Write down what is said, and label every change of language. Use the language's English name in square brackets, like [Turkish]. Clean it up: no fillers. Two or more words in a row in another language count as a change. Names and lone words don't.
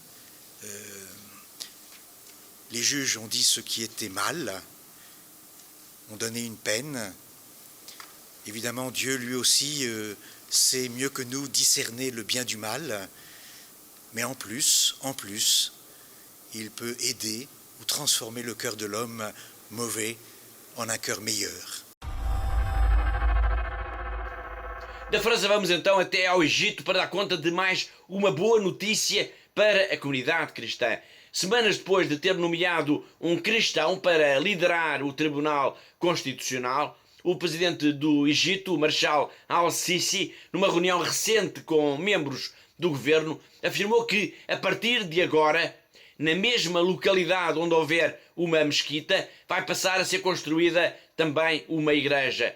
[French] Les juges ont dit ce qui était mal, ont donné une peine. Évidemment, Dieu lui aussi sait mieux que nous discerner le bien du mal, mais en plus, il peut aider ou transformer le cœur de l'homme mauvais en un cœur meilleur. [Portuguese] Da França vamos então até ao Egito para dar conta de mais uma boa notícia para a comunidade cristã. semanas depois de ter nomeado um cristão para liderar o Tribunal Constitucional, o presidente do Egito, o Marshal al-Sisi, numa reunião recente com membros do governo, afirmou que, a partir de agora, na mesma localidade onde houver uma mesquita, vai passar a ser construída também uma igreja.